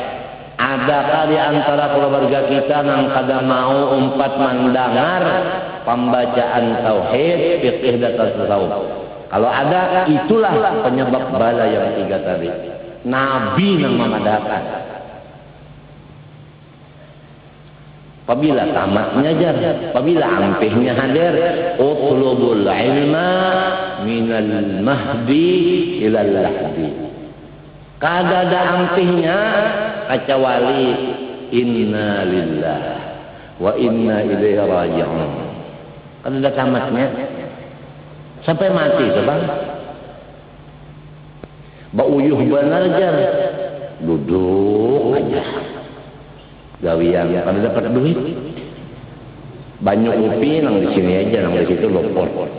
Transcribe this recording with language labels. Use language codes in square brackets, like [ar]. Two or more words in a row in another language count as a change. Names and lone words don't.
[bjn] Adakah di antara keluarga kita yang kada mau umpat mendengar pembacaan tauhid, fikih dan tasawuf? Kalau ada, itulah penyebab bala yang 3 tadi. [ar] Nabi yang memadakan. Apabila tamatnya jar, apabila ampihnya hadir, اطلبوا العلم من المهد إلى اللحد. Kada ada ampihnya kecuali إنا لله وإنا إليه راجعون. Kada ada tamatnya sampai mati sebang. Bauyuh benar jar, duduk aja. Gawian kada dapat duit. Banyak upi nang di sini aja, nang di situ lopot.